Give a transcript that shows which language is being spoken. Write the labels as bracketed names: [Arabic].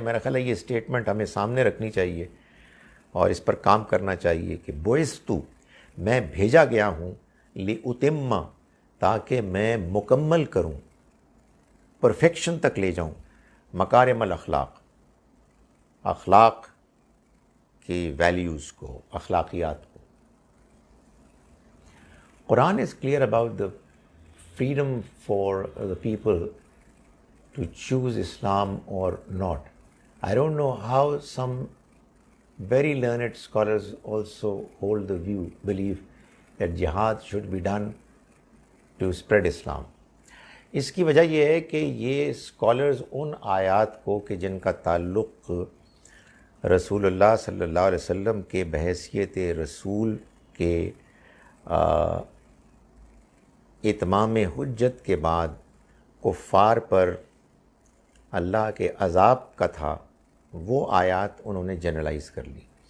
[Urdu] میرا خیال ہے یہ اسٹیٹمنٹ ہمیں سامنے رکھنی چاہیے اور اس پر کام کرنا چاہیے کہ بعثت, میں بھیجا گیا ہوں, لأتم, تاکہ میں مکمل کروں, پرفیکشن تک لے جاؤں, مکارم الاخلاق, اخلاق کی ویلیوز کو, اخلاقیات کو. [English] Quran is clear about the freedom for the people to choose Islam or not. I don't know how some very learned scholars also hold the belief that jihad should be done to spread Islam. [Urdu] اس کی وجہ یہ ہے کہ یہ scholars ان آیات کو کہ جن کا تعلق رسول اللہ صلی اللہ علیہ وسلم کے بحیثیت رسول کے اتمام حجت کے بعد کفار پر اللہ کے عذاب کا تھا, وہ آیات انہوں نے جنرلائز کر لی.